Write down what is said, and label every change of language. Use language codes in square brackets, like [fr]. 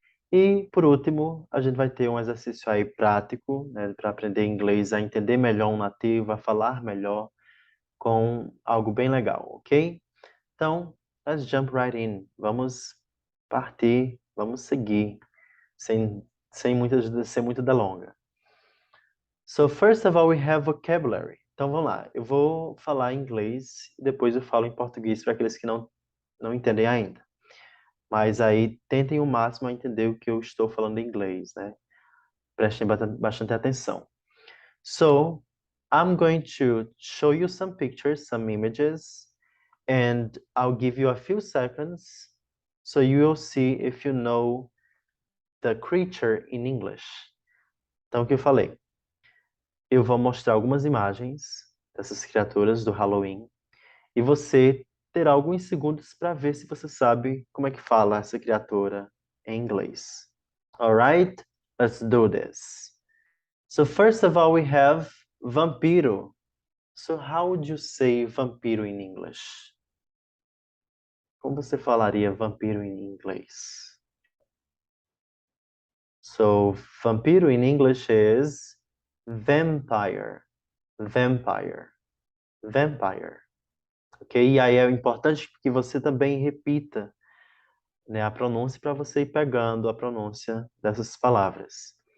[pt] E, por último, a gente vai ter um exercício aí prático, né, para aprender inglês, a entender melhor um nativo, a falar melhor, com algo bem legal, ok? Então, [en] let's jump right in. [pt] Vamos partir, vamos seguir, sem muita delonga. [en] So, first of all, we have vocabulary. [pt] Então, vamos lá. Eu vou falar em inglês e depois eu falo em português para aqueles que não entendem ainda. Mas aí, tentem o máximo a entender o que eu estou falando em inglês, né? Prestem bastante atenção. [en] So, I'm going to show you some pictures, some images, and I'll give you a few seconds so you will see if you know the creature in English. [pt] Então, o que eu falei? Eu vou mostrar algumas imagens dessas criaturas do Halloween e você terá alguns segundos para ver se você sabe como é que fala essa criatura em inglês. [en] Alright? Let's do this. So first of all, we have [pt] vampiro. [en] So how would you say vampiro in English? [pt] Como você falaria vampiro em inglês? [en] So [pt] vampiro [en] in English is vampire. Vampire. Vampire. Ok? [pt] E aí é importante que você também repita, né, a pronúncia para você ir pegando a pronúncia dessas palavras.